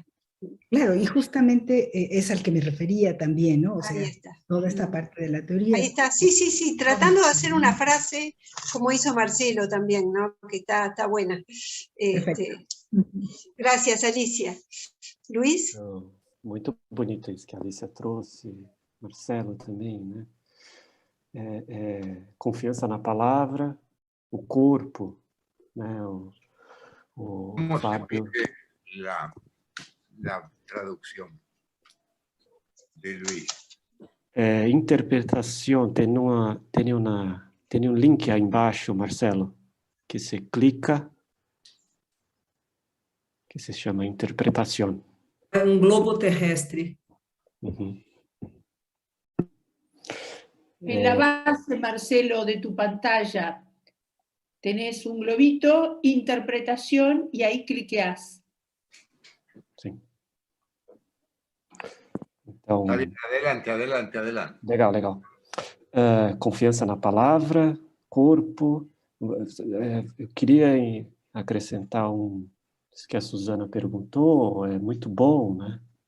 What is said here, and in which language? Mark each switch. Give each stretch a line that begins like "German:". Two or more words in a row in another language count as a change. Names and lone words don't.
Spanish: Claro, y justamente es al que me refería también, ¿no? O sea, ahí está. Toda esta parte de la teoría. Ahí está, sí, tratando de hacer una frase como hizo Marcelo también, ¿no? Que está buena. Gracias, Alicia. Luis?
Portuguese: Muito bonito isso que a Alicia trouxe, Marcelo também, né? Confiança na palavra, o corpo, né? O Fábio.
Spanish: La traducción de Luis.
Portuguese: Interpretação, tem um link aí embaixo, Marcelo, que se clica, que se chama interpretação. É um globo terrestre. Uhum.
Spanish: En la base, Marcelo, de tu pantalla, tenés un globito, interpretación, y ahí cliqueás.
Portuguese: Sim. Então,
Spanish: adelante.
Portuguese: Legal. Confiança na palavra, corpo. Eu queria acrescentar isso que a Susana perguntou, é muito bom, né?